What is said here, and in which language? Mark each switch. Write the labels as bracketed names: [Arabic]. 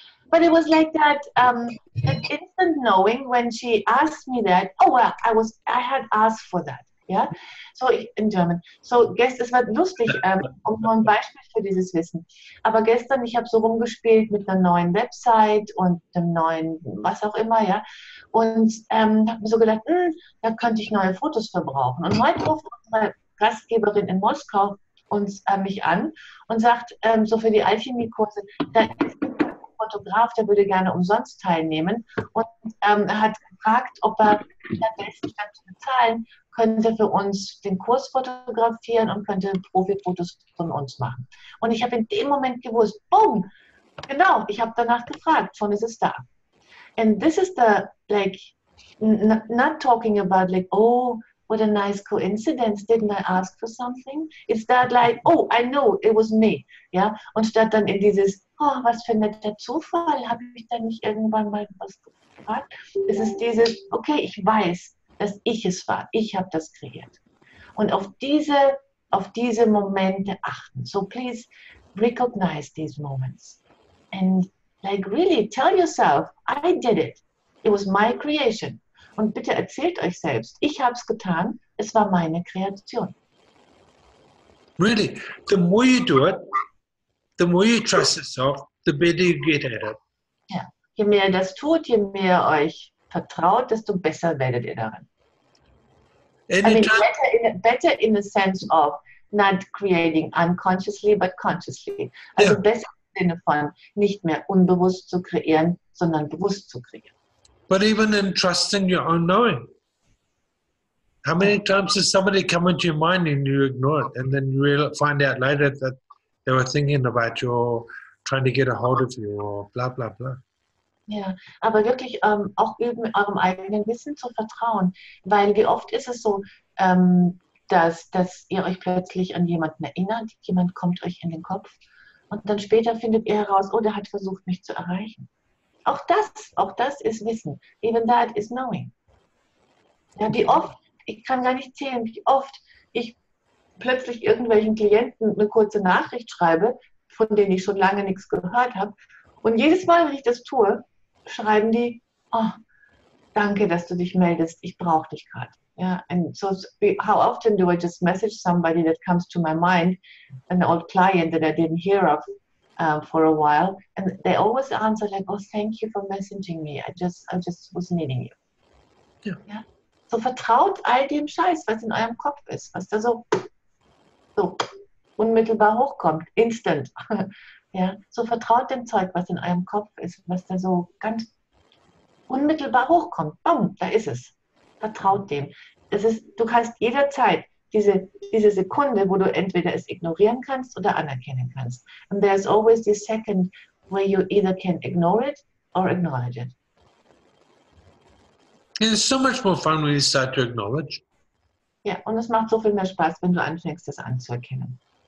[English] But it was like that, an instant knowing when she asked me that, I had asked for that. Ja, so in German. [German] So es war lustig, um nur ein Beispiel für dieses Wissen. Aber gestern, ich habe so rumgespielt mit einer neuen Website und einem neuen, was auch immer, ja. Und habe mir so gedacht, da könnte ich neue Fotos verbrauchen. Und heute ruft unsere Gastgeberin in Moskau mich an und sagt, so für die Alchemie-Kurse, da ist ein Fotograf, der würde gerne umsonst teilnehmen und hat gefragt, ob er statt zu bezahlen, könnte für uns den Kurs fotografieren und könnte Profifotos von uns machen. Und ich habe in dem Moment gewusst, boom, genau, ich habe danach gefragt, schon ist es da. [English] And this is the, like, not talking about like, what a nice coincidence, didn't I ask for something? It's that like, I know, it was me. [German] Ja? Und statt dann in dieses, was für ein netter Zufall, habe ich da nicht irgendwann mal was gefragt? Es ist dieses, okay, ich weiß, dass ich es war. Ich habe das kreiert. Und auf diese Momente achten. [English] So please recognize these moments. And like really tell yourself, I did it. It was my creation. [German] Und bitte erzählt euch selbst, ich habe es getan, es war meine Kreation. [English] Really, the more you do it, the more you trust yourself, the better you get at it. [German] Ja. Je mehr ihr das tut, je mehr ihr euch vertraut, desto besser werdet ihr darin. [English] I mean, better in the sense of not creating unconsciously, but consciously. [German] Also besser im Sinne von nicht mehr unbewusst zu kreieren, sondern bewusst zu kreieren. [English] But even in trusting your own knowing. How many times does somebody come into your mind and you ignore it, and then you find out later that they were thinking about you or trying to get a hold of you or blah, blah, blah. [German] Ja, aber wirklich auch üben, eurem eigenen Wissen zu vertrauen. Weil wie oft ist es so, dass ihr euch plötzlich an jemanden erinnert, jemand kommt euch in den Kopf und dann später findet ihr heraus, oh, der hat versucht, mich zu erreichen. Auch das ist Wissen. [English] Even that is knowing. [German] Ja, wie oft, ich kann gar nicht zählen, wie oft ich plötzlich irgendwelchen Klienten eine kurze Nachricht schreibe, von denen ich schon lange nichts gehört habe. Und jedes Mal, wenn ich das tue, schreiben die, oh, danke, dass du dich meldest, ich brauche dich gerade. [English] Yeah, and so how often do I just message somebody that comes to my mind, an old client that I didn't hear of for a while, and they always answer like, oh, thank you for messaging me, I just was needing you. [German] Ja. So vertraut all dem Scheiß, was in eurem Kopf ist, was da so unmittelbar hochkommt, instant. Ja, so vertraut dem Zeug, was in eurem Kopf ist, was da so ganz unmittelbar hochkommt. Bam, da ist es. Vertraut dem. Du kannst jederzeit diese Sekunde, wo du entweder es ignorieren kannst oder anerkennen kannst. [English] And there's always this second where you either can ignore it or acknowledge it. It's so much more fun when you start to acknowledge. [German] Ja, und es macht so viel mehr Spaß, wenn du anfängst, das anzuerkennen.